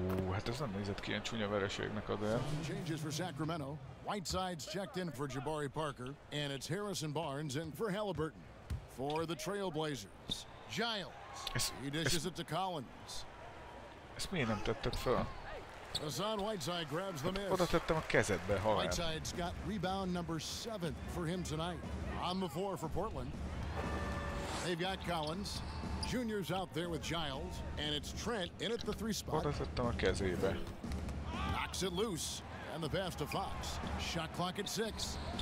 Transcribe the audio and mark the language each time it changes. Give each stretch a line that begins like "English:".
Hungarian: Hát ez nem nézett ki ilyen csúnya vereségnek azért.
English: Changes for Sacramento. Whiteside's checked in for Jabari Parker, and it's Harrison Barnes in for Halliburton. For the Trailblazers, Giles. He dishes it to Collins.
Hungarian: Ezt miért nem tetted fel?
English: Hassan Whiteside grabs the miss.
Hungarian: Oda tettem a kezedbe, halál.
English: Whiteside's got rebound number 7 for him tonight. On the floor for Portland. They've got Collins. Junior's out there with Giles, and it's Trent in at the 3 spot.
Hungarian: Oda tettem a kezébe.
English: Knocks it loose, and the pass to Fox. Shot clock at 6.